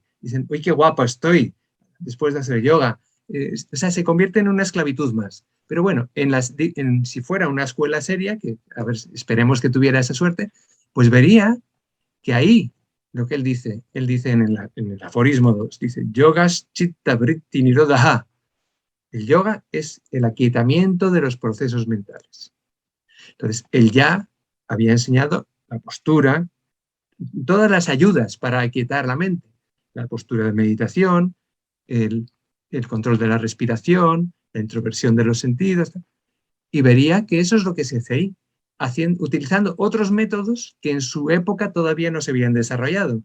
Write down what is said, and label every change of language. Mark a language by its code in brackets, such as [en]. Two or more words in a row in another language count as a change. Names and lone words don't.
[es] Dicen, uy, qué guapo estoy después de hacer yoga. O sea, se convierte en una esclavitud más. Pero bueno, si fuera una escuela seria, que a ver, esperemos que tuviera esa suerte, pues vería que ahí, lo que él dice en el aforismo 2, dice, [sa] yogas chitta vritti nirodha. [es] El yoga es el aquietamiento de los procesos mentales. Entonces, él ya había enseñado la postura, todas las ayudas para aquietar la mente, la postura de meditación, el control de la respiración, la introversión de los sentidos, y vería que eso es lo que se hace ahí, utilizando otros métodos que en su época todavía no se habían desarrollado.